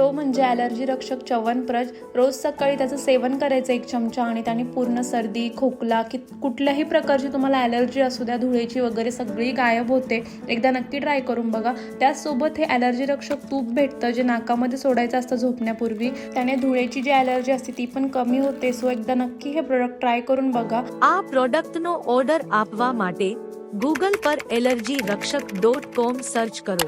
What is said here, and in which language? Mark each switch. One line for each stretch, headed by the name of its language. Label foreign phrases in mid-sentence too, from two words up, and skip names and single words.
Marathi: तो म्हणजे ॲलर्जी रक्षक च्यवनप्रज. रोज सकाळी त्याचं सेवन करायचं 1 चमचा आणि त्याने पूर्ण सर्दी, खोकला की कुठल्याही प्रकारची तुम्हाला ॲलर्जी असू द्या, धुळेची वगैरे सगळी गायब होते. एकदा नक्की ट्राय करून बघा. त्याचसोबत हे ॲलर्जी रक्षक तूप भेटतं जे नाकामध्ये सोडायचं असतं झोपण्यापूर्वी. त्याने धुळेची जी ॲलर्जी असते ती पण कमी होते. सो एकदा नक्की हे प्रोडक्ट ट्राय करून बघा.
Gujarati: આ પ્રોડક્ટનો ઓર્ડર આપવા માટે ગૂગલ પર એલર્જી રક્ષક.com સર્ચ કરો.